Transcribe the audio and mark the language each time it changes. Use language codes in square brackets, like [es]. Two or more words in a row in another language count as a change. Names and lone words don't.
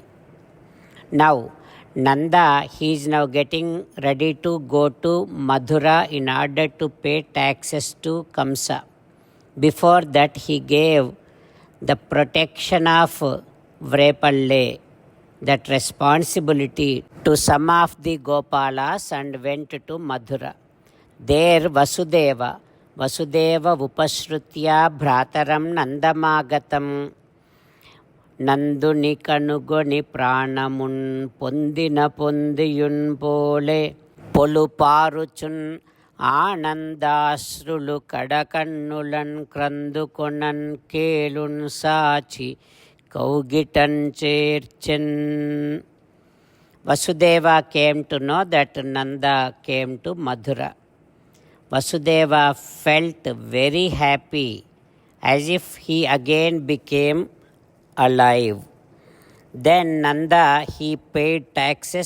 [en] Now, Nanda, he is now getting ready to go to Mathura in order to pay taxes to Kamsa. Before that, he gave the protection of Vrepalle, that responsibility to some of the Gopalas and went to Mathura. [sa] There वसुदेव उपश्रुत्य भ्रातरं नन्दमागतम्. [te] నందుని కనుగొని ప్రాణమున్ పొందిన పొందియున్ పోలె పొలుపరుచున్ ఆనందాశ్రులు కడకన్నులన్ క్రందుకొనన్ కేలున్ సాచి కౌగిటన్ చేర్చెన్. [en] Vasudeva came to know that Nanda came to Mathura. Vasudeva felt very happy, as if he again became alive. Then Nanda, he paid taxes.